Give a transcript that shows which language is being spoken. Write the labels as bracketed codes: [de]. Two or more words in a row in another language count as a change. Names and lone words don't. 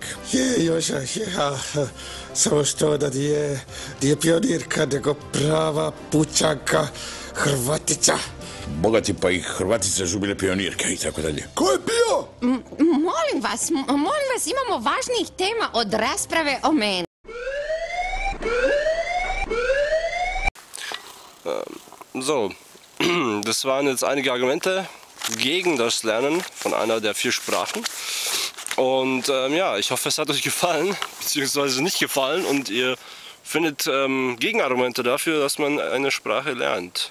[hr] Je, Joša, samo što da je pionirka, nego prava pučanka Hrvatica. Bogati pa i Hrvatice su bile pionirke i tako dalje. Ko je bio? Molim vas, imamo važnijih tema od rasprave o meni. [de] So, das waren jetzt einige Argumente gegen das Lernen von einer der 4 Sprachen. Und ja, ich hoffe, es hat euch gefallen, beziehungsweise nicht gefallen und ihr findet Gegenargumente dafür, dass man eine Sprache lernt.